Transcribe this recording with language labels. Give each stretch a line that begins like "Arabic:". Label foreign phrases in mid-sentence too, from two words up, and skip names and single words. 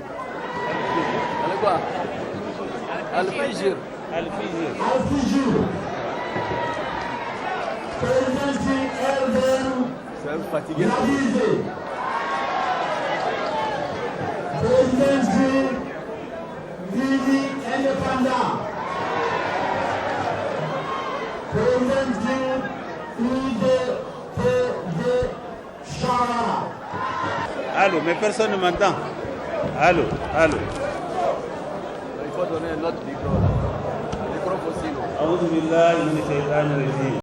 French: Président du LDM Nabizé. Président du Lili Indépendant. Président du UDPD Chara. Allô, mais personne ne m'entend. Allô, allô. Il faut donner un autre micro là. Le micro possible.
Arabic: أعوذ بالله من الشيطان الرجيم